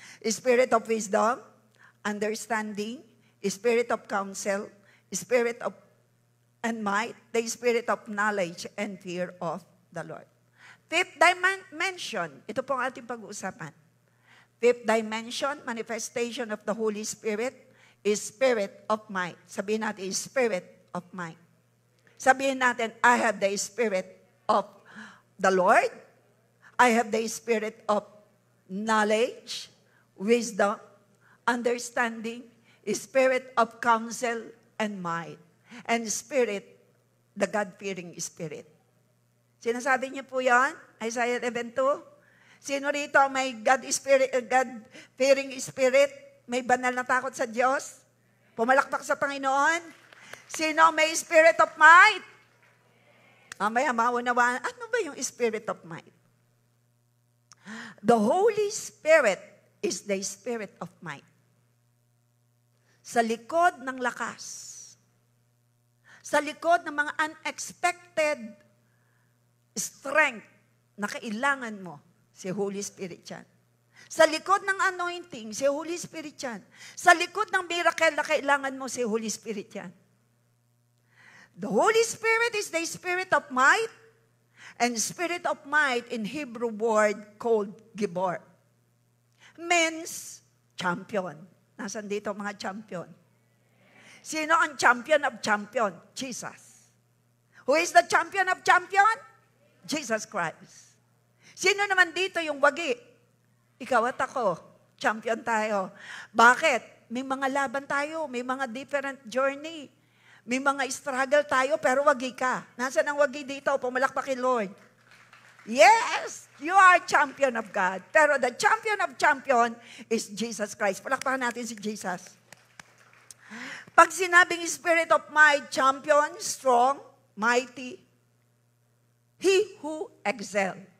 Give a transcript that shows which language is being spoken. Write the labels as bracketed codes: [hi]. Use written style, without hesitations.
[en] Spirit of wisdom, understanding, Spirit of counsel, Spirit of and might, the spirit of knowledge and fear of the Lord. [tl] Fifth dimension, ito po ang ating pag-uusapan. [en] Fifth dimension, manifestation of the Holy Spirit is spirit of might. [tl] Sabihin natin, [en] is spirit of might. Sabihin natin, I have the spirit of the Lord. I have the spirit of knowledge, wisdom, understanding, spirit of counsel, and might. And spirit, the God-fearing spirit. [tl] Sinasabi niyo po yan? [en] Isaiah 11:2. [tl] Sino rito may God-fearing spirit? May banal na takot sa Diyos? Pumalakpak sa Panginoon? Sino may spirit of might? Mamaya maunawaan, ano ba yung spirit of might? [en] The Holy Spirit is the spirit of might. [tl] Sa likod ng lakas, sa likod ng mga [en] unexpected strength [tl] na kailangan mo, si Holy Spirit yan. Sa likod ng anointing, si Holy Spirit yan. Sa likod ng miracle na kailangan mo, si Holy Spirit yan. [en] The Holy Spirit is the spirit of might, and spirit of might in Hebrew word called Gibor. Means champion. [tl] Nasaan dito mga champion? Sino ang champion of champion? Jesus. [en] Who is the champion of champion? [tl] Jesus Christ. Sino naman dito yung wagi? Ikaw at ako. Champion tayo. Bakit? May mga laban tayo. May mga different journey. May mga struggle tayo, pero wagi ka. Nasaan ang wagi dito? Pumalakpak kay Lord. [en] Yes, you are champion of God. Pero the champion of champion is Jesus Christ. [tl] Palakpakan natin si Jesus. [en] Pag sinabing spirit of might, champion, strong, mighty, he who excel.